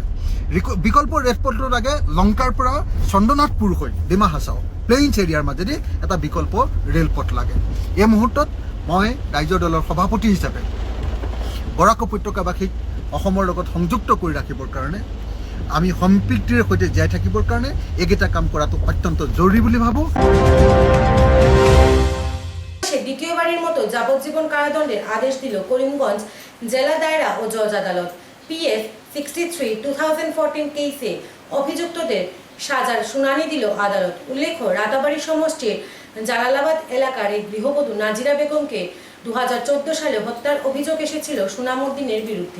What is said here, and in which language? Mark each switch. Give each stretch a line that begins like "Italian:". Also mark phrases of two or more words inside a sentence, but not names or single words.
Assamese: বিকল্প ৰেলপথটো লাগে লংকাৰ পৰা চন্দ্ৰনাথপুৰ হৈ ডিমা হাছাও প্লেইনছ এৰিয়াৰ মাজেদি এটা বিকল্প ৰেলপথ লাগে। এই মুহূৰ্তত মই ৰাজ্য দলৰ সভাপতি হিচাপে বৰাক উপত্যকাবাসীক অসমৰ লগত সংযুক্ত কৰি ৰাখিবৰ কাৰণে, আমি সম্প্ৰীতিৰ সৈতে জীয়াই থাকিবৰ কাৰণে এইকেইটা কাম কৰাটো অত্যন্ত জৰুৰী বুলি ভাবোঁ।
Bangla: দ্বিতীয়বারের মতো যাবজ্জীবন কারাদণ্ডের আদেশ দিল করিমগঞ্জ জেলা দায়রা ও জজ আদালত। PF 63/2014 কেসে অভিযুক্তদের সাজার শুনানি দিল আদালত। উল্লেখ্য, রাতাবাড়ি সমষ্টির জালালাবাদ এলাকার এক গৃহবধূ নাজিরা বেগমকে 2014 সালে হত্যার অভিযোগ এসেছিল সুনামউদ্দিনের বিরুদ্ধে।